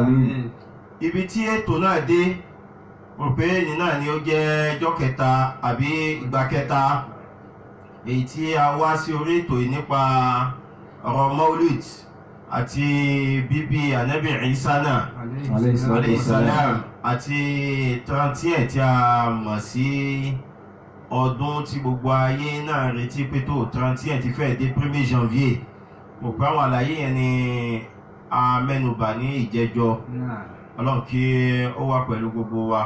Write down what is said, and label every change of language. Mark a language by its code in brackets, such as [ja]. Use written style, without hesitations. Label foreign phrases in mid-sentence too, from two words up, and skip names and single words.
[ar] آمين. [yo] ibi tí ètò náà dé rò pé ní náà ni ó jẹ́ ọjọ́ kẹta àbí ìgbà kẹta èyí tí a wá sí orí ètò yìí nípa ọ̀rọ̀ Maulid àti bíbí ànábì Ìsá náà [ar] عليه الصلاة alayhi والسلام. [yo] salam àti 31 tí a mọ̀ sí ọdún tí gbogbo ayé náà retí pé tó 31 ti fẹ́ dé 1er janvier mo pé àwọn àlàyé yẹn ni a mẹ́nubà ní ìjẹjọ́ Ọlọ́run kí ó wà pẹ̀lú gbogbo wa